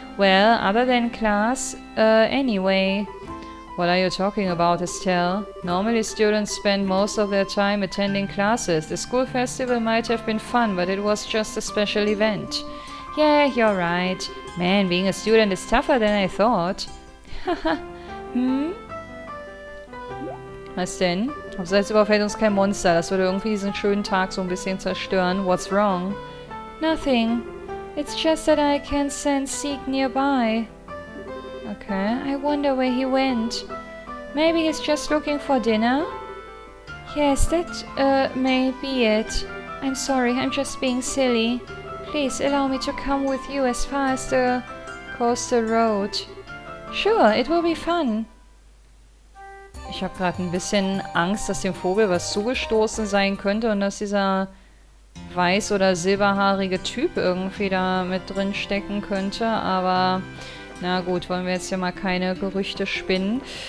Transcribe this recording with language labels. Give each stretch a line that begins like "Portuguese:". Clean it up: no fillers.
English: Well, other than class, anyway. What are you talking about, Estelle? Normally students spend most of their time attending classes. The school festival might have been fun, but it was just a special event. Yeah, you're right. Man, being a student is tougher than I thought. Haha.
German: Was denn? Abseits überfällt uns kein Monster. Das würde irgendwie diesen schönen Tag so ein bisschen zerstören.
English: What's wrong? Nothing. It's just that I can sense Zeke nearby. Okay, I wonder where he went. Maybe he's just looking for dinner? Yes, that may be it. I'm sorry, I'm just being silly. Please allow me to come with you as far as the coastal road. Sure, it will be fun.
German: Ich habe gerade ein bisschen Angst, dass dem Vogel was zugestoßen sein könnte und dass dieser weiß- oder silberhaarige Typ irgendwie da mit drin stecken könnte, aber na gut, wollen wir jetzt ja mal keine Gerüchte spinnen.